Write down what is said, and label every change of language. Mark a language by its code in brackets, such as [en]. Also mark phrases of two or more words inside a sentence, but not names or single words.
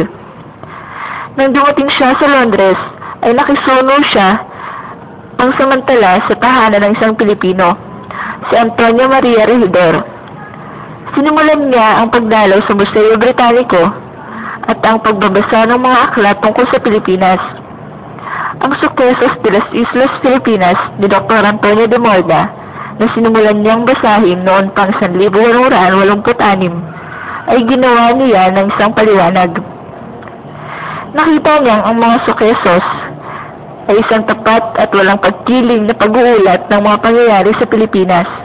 [tl] Nang dumating siya sa Londres, ay nakisuno siya pangsamantala sa tahanan ng isang Pilipino, si Antonio Maria Regidor. Sinimulan niya ang pagdalaw sa Museo Britannico at ang pagbabasa ng mga aklat tungkol sa Pilipinas. Ang Sucesos de las Islas Filipinas ni Dr. Antonio de Morda na sinimulan niyang basahin noon pang 1886 ay ginawa niya ng isang paliwanag. Nakita niyang ang mga Sucesos ay isang tapat at walang pagkiling na pag-uulat ng mga pangyayari sa Pilipinas.